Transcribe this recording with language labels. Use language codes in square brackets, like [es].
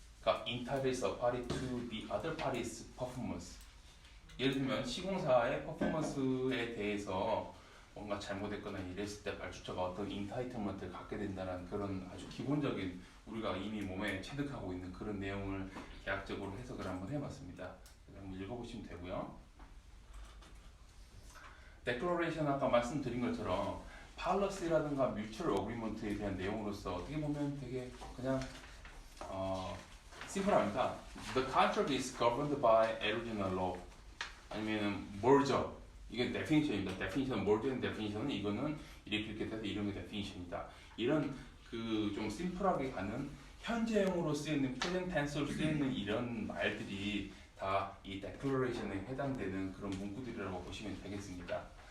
[ko] 그러니까 [en] entitles a party to the other party's performance. [ko] 예를 들면 시공사의 퍼포먼스에 대해서 뭔가 잘못했거나 이랬을 때 발주처가 어떤 인타이틀먼트를 갖게 된다는 그런 아주 기본적인 우리가 이미 몸에 체득하고 있는 그런 내용을 계약적으로 해석을 한번 해봤습니다. 한번 읽어보시면 되고요. Declaration 아까 말씀드린 것처럼 policy라든가 mutual agreement에 대한 내용으로서 어떻게 보면 되게 그냥 심플합니다. [en] The contract is governed by original law. [ko] 아니면 merger. 이게 definition입니다. definition, merger definition은 이거는 이렇게 돼서 이런 게 definition이다. 이런 그 좀 심플하게 가는 현재형으로 쓰이는 present tense로 쓰이는 이런 말들이 다 이 declaration에 해당되는 그런 문구들이라고 보시면 되겠습니다.